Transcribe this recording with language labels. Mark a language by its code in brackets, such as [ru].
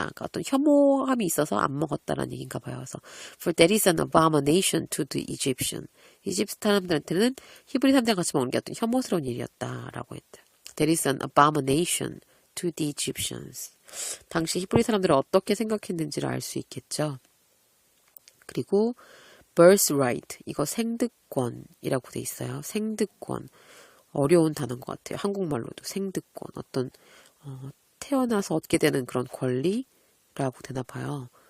[ko] 그러니까 어떤 혐오함이 있어서 안 먹었다라는 얘기인가 봐요. [en] 그래서 For that is an abomination to the Egyptian. [ko] 이집트 사람들한테는 히브리 사람들이랑 같이 먹는 게 어떤 혐오스러운 일이었다라고 했다. [en] That is an abomination to the Egyptians. [ko] 당시 히브리 사람들은 어떻게 생각했는지를 알 수 있겠죠. 그리고 birthright, 이거 생득권이라고 돼 있어요. 생득권. 어려운 단어인 것 같아요. 한국말로도 생득권. 어떤 태어나서 얻게 되는 그런 권리, 라고 되나 봐요.